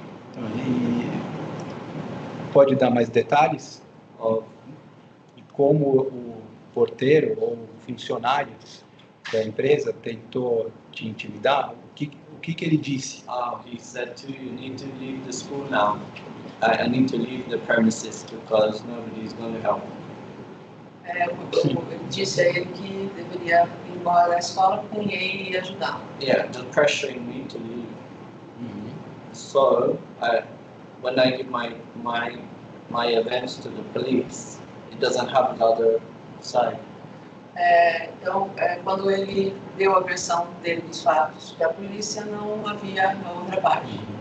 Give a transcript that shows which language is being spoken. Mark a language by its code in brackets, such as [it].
[pt] Então, e pode dar mais detalhes de como o porteiro ou o funcionário da empresa tentou te intimidar? O que ele disse? [en] He said you need to leave the school now. I need to leave the premises because nobody is going to help. [pt] Ele disse a ele que deveria ir embora da escola porque ninguém iria ajudar. [en] Yeah, just pressuring me to leave. So when I give my events to the police, it doesn't have the other side. [pt] Então, quando ele deu a versão dele dos fatos para a polícia, não havia a outra parte.